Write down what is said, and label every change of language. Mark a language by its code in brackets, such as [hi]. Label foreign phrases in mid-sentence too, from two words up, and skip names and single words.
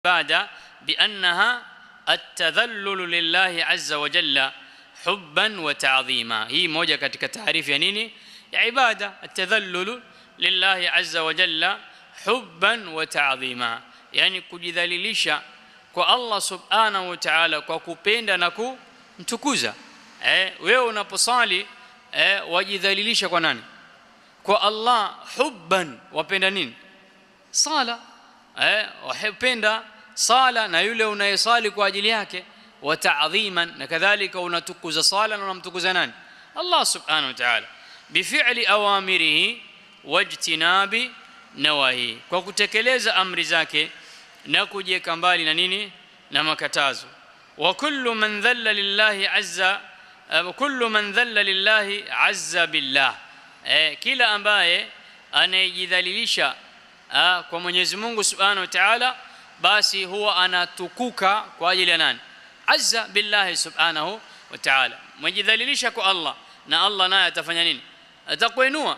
[ar] بعد بأنها التذلل لله عز وجل حبا وتعظيما. هي موجة [sw] katika taarifu ya nini ya ibada, [ar] التذلل لله عز وجل حبا وتعظيما, [sw] yani kujidhalilisha kwa Allah [ar] سبحانه وتعالى [sw] kwa kupenda na kumtukuza. Wewe unaposali wajidhalilisha kwa nani? Kwa Allah. Hubban, wapenda nini? Sala. Wapenda sala na yule unayesali kwa ajili yake. [ar] وتعظيما, [sw] na kadhalika unatukuza sala na unamtukuza nani? [ar] الله سبحانه وتعالى. بفعل أوامره واجتناب نواهيه, [sw] kwa kutekeleza amri zake na kujieka mbali na nini? Na makatazo. [ar] وكل من ذل لله عز، كل من ذل لله عز بالله, [sw] kila ambaye anayejidhalilisha kwa Mwenyezi Mungu [ar] سبحانه وتعالى, [sw] basi huwa anatukuka kwa ajili ya nani? [ar] عز بالله سبحانه وتعالى. [sw] Mwejidhalilisha kwa Allah na Allah naye atafanya nini? Atakuinua.